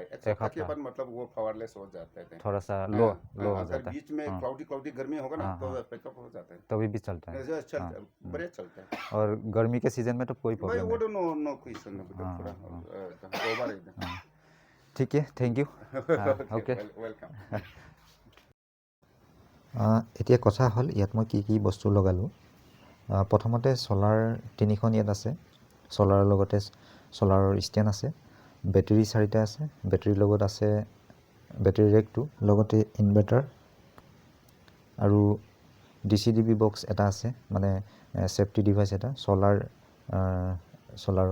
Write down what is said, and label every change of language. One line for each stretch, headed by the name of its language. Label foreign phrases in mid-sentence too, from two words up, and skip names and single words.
Hindi: एक सप्ताह के बाद मतलब वो पावरलेस हो जाता है, थोड़ा सा लो हो अगर जाता है। बीच में क्लाउडी गर्मी होगा ना तो पिकअप हो जाता है, तभी भी चलता है। बढ़िया चलता है। और गर्मी के सीजन में तो कोई भाई प्रॉब्लम वो नहीं। तो
English: no question,
Hindi: थोड़ा ओवर एकदम। ठीक है,
English: Thank you. Okay,
Hindi: वेलकम।
Assamese: এতিয়া কথা হ'ল ইয়াত মই কি বস্তু লগালোঁ। প্ৰথমতে ছলাৰ 3খন ইয়াত আছে। ছলাৰৰ লগতে ছলাৰৰ ষ্টেণ্ড আছে, বেটেৰী 4টা আছে, বেটেৰীৰ লগত আছে
English: battery rack,
Assamese: লগতে ইনভাৰ্টাৰ আৰু DCDB বক্স এটা আছে, মানে
English: safety device
Assamese: এটা ছলাৰৰ।